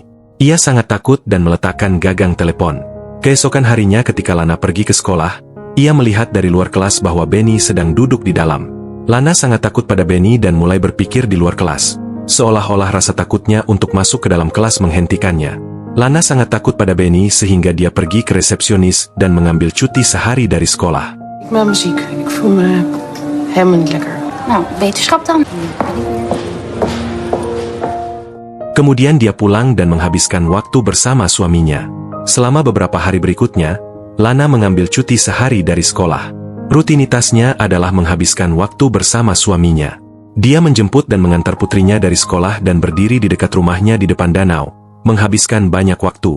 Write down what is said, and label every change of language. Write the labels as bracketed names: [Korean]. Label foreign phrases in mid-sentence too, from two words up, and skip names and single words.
[Indonesian] Ia sangat takut dan meletakkan gagang telepon. Keesokan harinya ketika Lana pergi ke sekolah, ia melihat dari luar kelas bahwa Benny sedang duduk di dalam. Lana sangat takut pada Benny dan mulai berpikir di luar kelas. seolah-olah rasa takutnya untuk masuk ke dalam kelas menghentikannya. Lana sangat takut pada Benny sehingga dia pergi ke resepsionis dan mengambil cuti sehari dari sekolah. [Dutch] Ik ben ziek en ik voel me helemaal niet lekker. Nou, wetenschap dan. [Indonesian] Kemudian dia pulang dan menghabiskan waktu bersama suaminya. Selama beberapa hari berikutnya, Lana mengambil cuti sehari dari sekolah. Rutinitasnya adalah menghabiskan waktu bersama suaminya. Dia menjemput dan mengantar putrinya dari sekolah dan berdiri di dekat rumahnya di depan danau, menghabiskan banyak waktu.